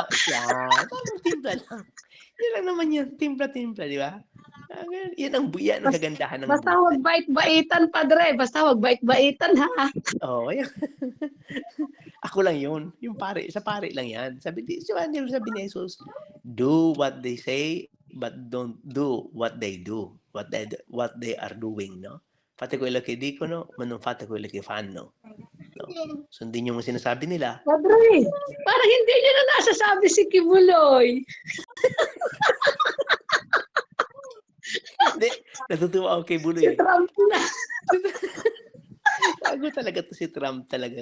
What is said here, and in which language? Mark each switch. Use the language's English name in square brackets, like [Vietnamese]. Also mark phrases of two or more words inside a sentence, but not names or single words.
[Filipino] Yan, tamang timpla lang. Yan lang naman yun, timpla-timpla, di ba? Yan ang kagandahan ng Basta huwag bait-baitan, Padre. Basta huwag bait-baitan, ha? Oo, yan. Ako lang yun. Sa pare lang yan. Sabi ni Jesus, [English] do what they say, but don't do what they do. What they are doing, no? [Italian] Fate quello che dicono, ma non fate quello che fanno. No? [Filipino] Sundin yung sinasabi nila. Padre, parang hindi niya na nasasabi si Kibuloy. Hindi, natutuwa ako kay Buloy. Si Trump na. Gago talaga to si Trump talaga.